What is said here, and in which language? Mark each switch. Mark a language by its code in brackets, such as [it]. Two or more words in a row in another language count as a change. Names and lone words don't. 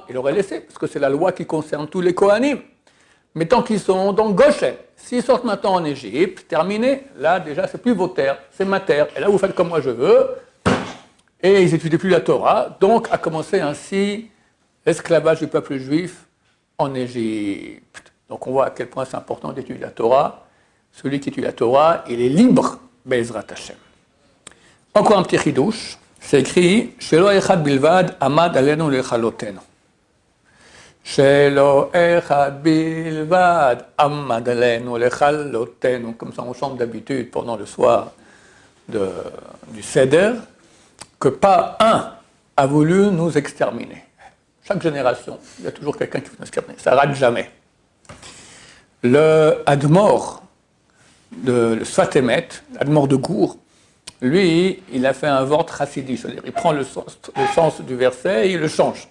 [fr] Il aurait laissé, parce que c'est la loi qui concerne tous les Kohanim. Mais tant qu'ils sont dans Goshen, s'ils sortent maintenant en Égypte, terminé, là déjà c'est plus vos terres, c'est ma terre, et là vous faites comme moi je veux, et ils n'étudient plus la Torah, donc a commencé ainsi l'esclavage du peuple juif en Égypte. Donc on voit à quel point c'est important d'étudier la Torah. Celui qui étudie la Torah, il est libre, [he] בעזרת השם. [fr] Encore un petit chidouche, c'est écrit [he] שלא אחד בלבד עמד עלינו לכלותנו. שלא אחד בלבד עמד עלינו לכלותנו. [fr] Comme ça on chante d'habitude pendant le soir du Seder, que pas un a voulu nous exterminer. Chaque génération, il y a toujours quelqu'un qui veut nous exterminer. Ça ne rate jamais. Le Admor, le Sfat Emet, l'Admor de Gour, lui, il a fait un vort chassidi, c'est-à-dire il prend le sens du verset et il le change.